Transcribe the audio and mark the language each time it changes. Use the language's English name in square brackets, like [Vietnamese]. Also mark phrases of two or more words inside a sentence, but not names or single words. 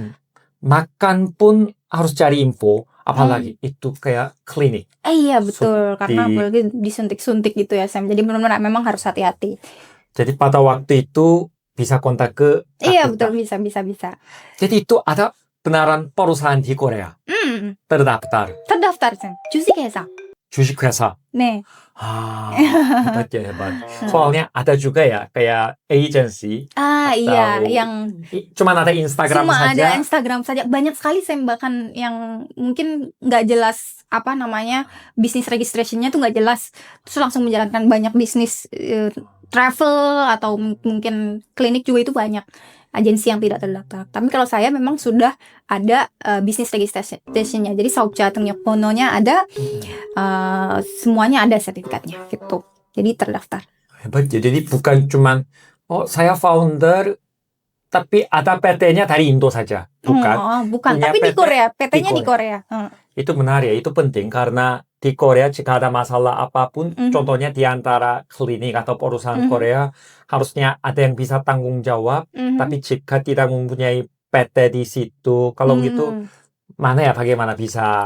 [Indonesian] makan pun harus cari info. Apalagi itu kayak klinik. Iya betul, karena Di- apalagi disuntik-suntik gitu ya Sam. Jadi benar-benar memang harus hati-hati. Jadi pada waktu itu bisa kontak ke Iya Rakuten. betul, bisa. Jadi itu ada benaran perusahaan di Korea terdaftar. Terdaftar Sam. [Korean] 주식회사. 주식회사. 네. [Indonesian] Hebat ya, hebat. Soalnya ada juga ya, kayak agency. Iya, Atau yang Cuman ada Instagram cuma saja. ada Instagram saja. Banyak sekali Sam, bahkan yang mungkin nggak jelas apa namanya, bisnis registrationnya tuh nggak jelas. Terus langsung menjalankan banyak bisnis travel atau mungkin klinik juga itu banyak. Agensi yang tidak terdaftar. Tapi kalau saya memang sudah ada bisnis registrationnya. Jadi [Korean] 사업자 등록번호 [Indonesian] nya ada, semuanya ada sertifikatnya gitu. Jadi terdaftar. Hebat ya. Jadi bukan cuman, saya founder, tapi ada PT-nya dari Indo saja. Bukan. Bukan. Punya Tapi di PT Korea, PT-nya di di Korea. Itu menarik ya, itu penting karena di Korea jika ada masalah apapun, contohnya di antara klinik atau perusahaan Korea, harusnya ada yang bisa tanggung jawab, tapi jika tidak mempunyai PT di situ, kalau gitu, mana ya bagaimana bisa